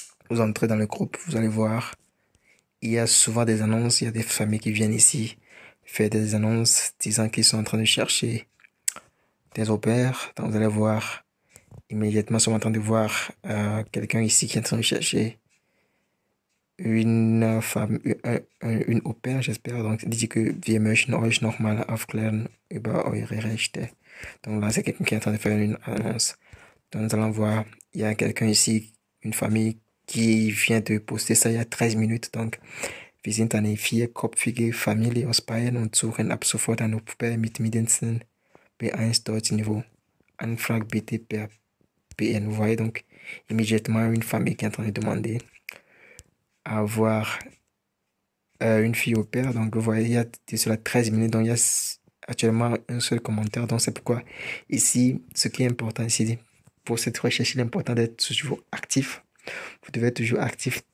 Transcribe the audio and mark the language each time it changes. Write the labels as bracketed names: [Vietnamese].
[French] Vous entrez dans le groupe, vous allez voir, il y a souvent des annonces. Il y a des familles qui viennent ici faire des annonces disant qu'ils sont en train de chercher des au pair. Donc, vous allez voir, immédiatement, nous sommes en train de voir quelqu'un ici qui est en train de chercher une femme, une au pair, j'espère. Donc, il dit que [German] wir möchten euch nochmal aufklären über eure Rechte. [French] Donc là, c'est quelqu'un qui est en train de faire une annonce. Donc, nous allons voir, il y a quelqu'un ici, une famille qui vient de poster ça il y a 13 minutes. [German] Donc, wir sind eine vierköpfige Familie aus Bayern und suchen ab sofort ein Au-pair mit mindestens B1 Deutsch-Niveau. Anfrage bitte per PN. [French] Vous voyez donc immédiatement une famille qui est en train de demander à avoir une fille au pair. Donc vous voyez, il y a sur la 13 minutes, donc il y a actuellement un seul commentaire. Donc c'est pourquoi ici, ce qui est important ici, pour cette recherche, il est important d'être toujours actif. Vous devez être toujours actif.